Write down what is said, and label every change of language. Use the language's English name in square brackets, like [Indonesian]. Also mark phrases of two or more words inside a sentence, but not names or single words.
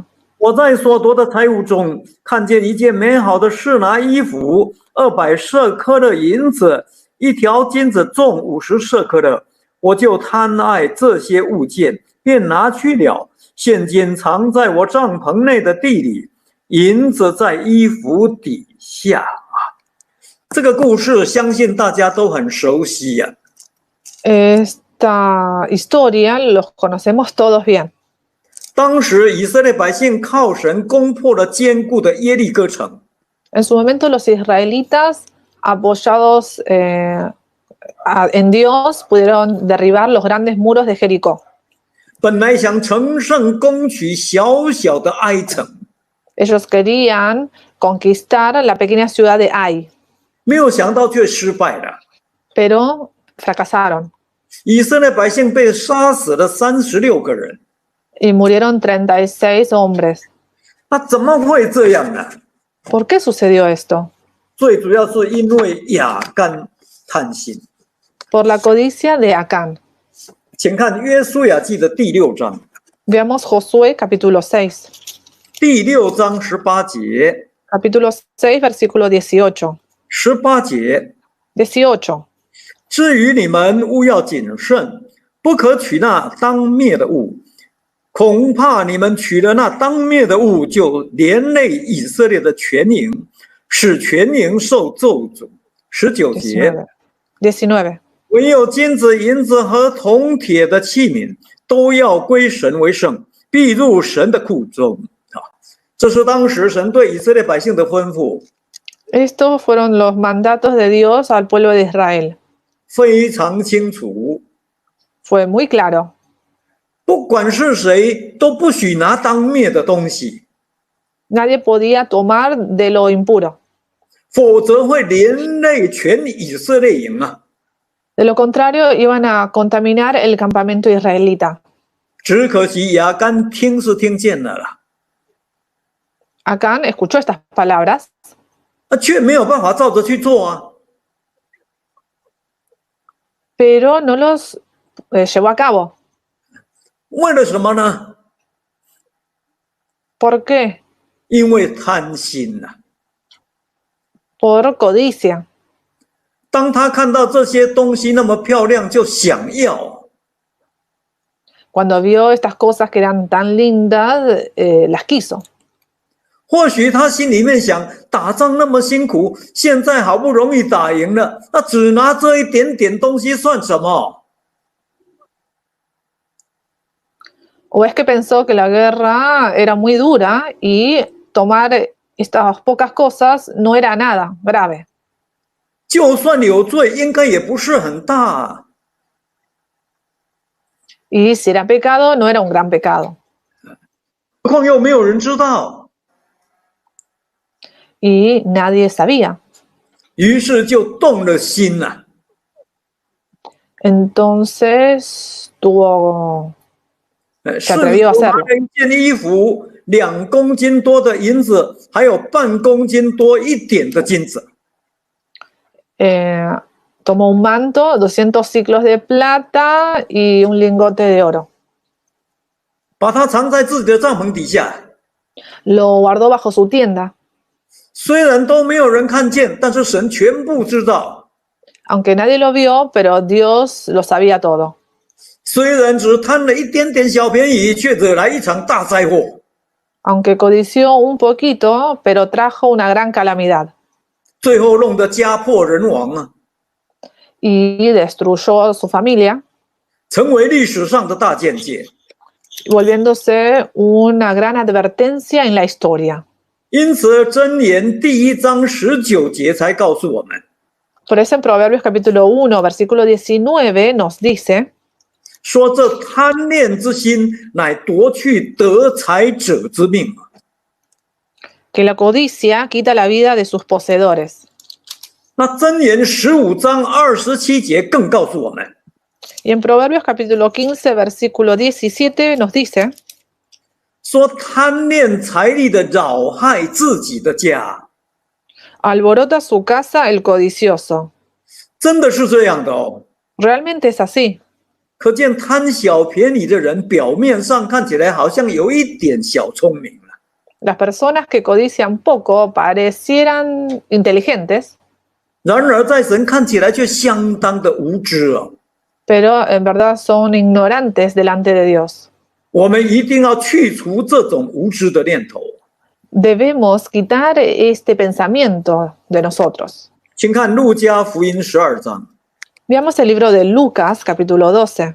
[Chinese] 我在所得的财物中看见一件美好的示拿衣服，200舍克勒银子，一条金子重50舍克勒，我就贪爱这些物件，便拿去了。现今藏在我帐篷内的地里，银子在衣服底下。这个故事相信大家都很熟悉呀、 [Spanish] Esta historia los conocemos todos bien. [Chinese] 当时以色列百姓靠神攻破了坚固的耶利哥城， [Spanish] En su momento los israelitas, apoyados en Dios, pudieron derribar los grandes muros de Jericó. [Chinese] 本来想乘胜攻取小小的埃城， [Spanish] Ellos querían conquistar la pequeña ciudad de Ai, [Chinese] 没有想到却失败了。 [Spanish] pero fracasaron [Chinese] 以色列百姓被杀死了36个人， [Spanish] y murieron 36 hombres. [Chinese] 那怎么会这样呢？ [Spanish] ¿Por qué sucedió esto? [Chinese] 最主要是因为亚干贪心。 [Spanish] Por la codicia de Acán. [Chinese] 请看约书亚记的第6章， [Spanish] Veamos Josué capítulo 6. [Chinese] 第6章18节 [Spanish] Capítulo 6, versículo 18. [Chinese] ，18 节。 [Spanish] 18. [Chinese] 至于你们务要谨慎，不可取那当灭的物，恐怕你们取了那当灭的物，就连累以色列的全营，使全营受咒诅。19节， [Spanish] 19. [Chinese] 唯有金子、银子和铜铁的器皿，都要归神为圣，必入神的库中。这是当时神对以色列百姓的吩咐， [Spanish] Estos fueron los mandatos de Dios al pueblo de Israel. [Chinese] 非常清楚。 [Spanish] Fue muy claro. [Chinese] 不管是谁，都不许拿当灭的东西， [Spanish] Nadie podía tomar de lo impuro. [Chinese] 否则会连累全以色列营啊！ [Spanish] De lo contrario, iban a contaminar el campamento israelita. [Chinese] 只可惜亚干听是听见了啦， [Spanish] Acán escuchó estas palabras, [Chinese] 却没有办法照着去做啊。 [Spanish] pero no los llevó a cabo. [Chinese] 为了什么呢？ [Spanish] ¿Por qué? [Chinese] 因为贪心呐、 [Spanish] Por codicia. [Chinese] 当他看到这些东西那么漂亮，就想要。 [Spanish] Cuando vio estas cosas que eran tan lindas, las quiso. [Chinese] 或许他心里面想，打仗那么辛苦，现在好不容易打赢了，那只拿这一点点东西算什么？ [Spanish] O es que pensó que la guerra era muy dura y tomar estas pocas cosas no era nada grave. [Chinese] 就算有罪，应该也不是很大啊。 [Spanish] Y si era pecado, no era un gran pecado. [Chinese] 何况又没有人知道， [Spanish] Y nadie sabía. [Chinese] 于是就动了心了。 [Spanish] Entonces tuvo... [Chinese] 是 [Spanish] atrevió a hacerlo. [Chinese] 一件衣服2公斤多的银子，还有半公斤多一点的金子。 [Spanish] tomó un manto, 200 ciclos de plata y un lingote de oro. [Chinese] 把它藏在自己的帐篷底下。 [Spanish] Lo guardó bajo su tienda. [Chinese] 虽然都没有人看见，但是神全部知道。 [Spanish] Aunque nadie lo vio, pero Dios lo sabía todo. [Chinese] 虽然只贪了一点点小便宜，却惹来一场大灾祸。 [Spanish] Aunque codició un poquito, pero trajo una gran calamidad. [Chinese] 最后弄得家破人亡啊， [Spanish] Y destruyó a su familia, [Chinese] 成为历史上的大见解。 [Spanish] volviéndose una gran advertencia en la historia. [Chinese] 因此，箴言第1章19节才告诉我们， [Spanish] Por eso en Proverbios capítulo 1, versículo 19 nos dice, [Chinese] 说这贪恋之心乃夺去得财者之命。 [Spanish] que la codicia quita la vida de sus poseedores. [Chinese] 那箴言15章27节更告诉我们， [Spanish] Y en Proverbios capítulo 15, versículo 17 nos dice, [Chinese] 说贪恋财力的扰害自己的家， [Spanish] alborota su casa el codicioso. [Chinese] 真的是这样的哦。 [Spanish] Realmente es así. [Chinese] 可见贪小便宜的人，表面上看起来好像有一点小聪明了， [Spanish] Las personas que codician poco parecieran inteligentes, [Chinese] 然而在神看起来却相当的无知哦。 [Spanish] pero en verdad son ignorantes delante de Dios. [Chinese] 我们一定要去除这种无知的念头。 [Spanish] Debemos quitar este pensamiento de nosotros. [Chinese] 请看路加福音12章， [Spanish] Veamos el libro de Lucas, capítulo 12.